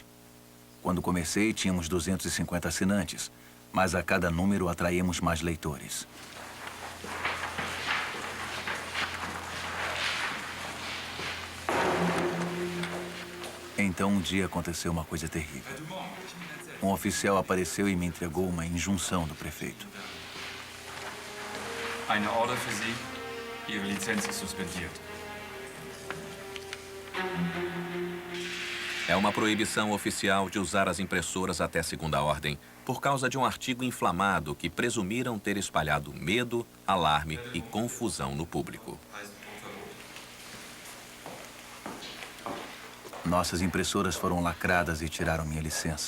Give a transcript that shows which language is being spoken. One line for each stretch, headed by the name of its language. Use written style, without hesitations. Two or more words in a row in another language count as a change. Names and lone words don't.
Portuguese: Quando comecei, tínhamos 250 assinantes, mas a cada número atraímos mais leitores. Então, um dia aconteceu uma coisa terrível. Um oficial apareceu e me entregou uma injunção do prefeito.
German: Eine Order für Sie. Ihre Lizenz ist suspendiert.
Portuguese: É uma proibição oficial de usar as impressoras até segunda ordem, por causa de um artigo inflamado que presumiram ter espalhado medo, alarme e confusão no público. Nossas impressoras foram lacradas e tiraram minha licença.